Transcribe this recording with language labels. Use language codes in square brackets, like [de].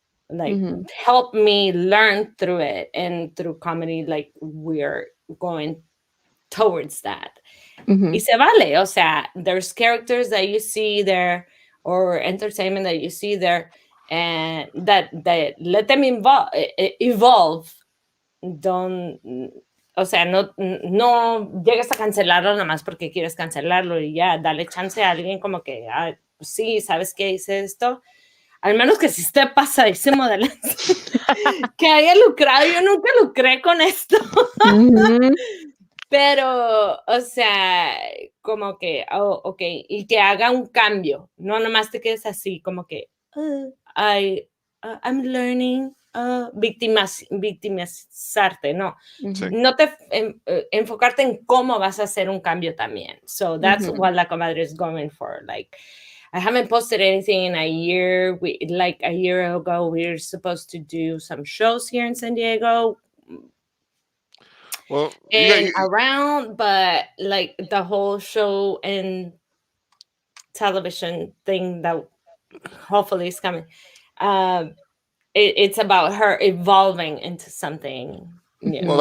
[en] Like, help me learn through it. And through comedy, like, we're going towards that. [es] Y se vale. [en] O sea, there's characters that you see there or entertainment that you see there, and that let them evolve. [es] Don't, o sea, no llegues a cancelarlo nada más porque quieres cancelarlo y ya, dale chance a alguien como que, sí, ¿sabes qué hice esto? Al menos que si esté pasadísimo de que haya lucrado. Yo nunca lucré con esto. Pero, o sea, como que, ok, y que haga un cambio, no nomás te quedes así, como que, [en] I'm learning, [es] victimizarte, no. No te enfocarte en cómo vas a hacer un cambio también. [en] So that's what La Comadre is going for. Like, I haven't posted anything in a year. Like a year ago, we were supposed to do some shows here in San Diego. Well, around, but like the whole show and television thing that hopefully is coming, it's about her evolving into something new.